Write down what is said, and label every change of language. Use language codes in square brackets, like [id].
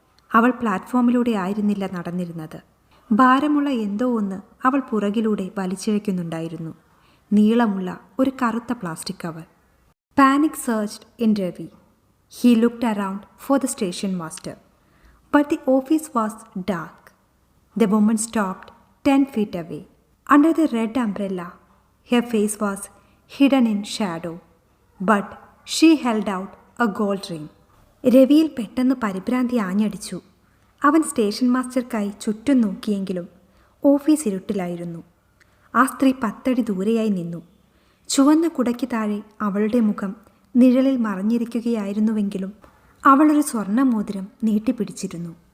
[ml] അവൾ പ്ലാറ്റ്ഫോമിലൂടെ ആയിരുന്നില്ല നടന്നിരുന്നത്. ഭാരമുള്ള എന്തോ ഒന്ന് അവൾ പുറകിലൂടെ വലിച്ചിഴയ്ക്കുന്നുണ്ടായിരുന്നു. നീളമുള്ള ഒരു കറുത്ത plastic cover. [en] Panic surged in Ravi. He looked around for the station master. But the office was dark. The woman stopped 10 feet away. Under the red umbrella, her face was hidden in shadow, but she held out a gold ring. [ml] രവിയിൽ പെട്ടെന്ന് പരിഭ്രാന്തി ആഞ്ഞടിച്ചു. അവൻ station മാസ്റ്റർക്കായി ചുറ്റും നോക്കിയെങ്കിലും office ഇരുട്ടിലായിരുന്നു. ആ സ്ത്രീ 10 അടി ദൂരെയായി നിന്നു. ചുവന്ന കുടയ്ക്ക് താഴെ അവളുടെ മുഖം നിഴലിൽ മറഞ്ഞിരിക്കുകയായിരുന്നുവെങ്കിലും അവളൊരു സ്വർണ്ണമോതിരം നീട്ടിപ്പിടിച്ചിരുന്നു.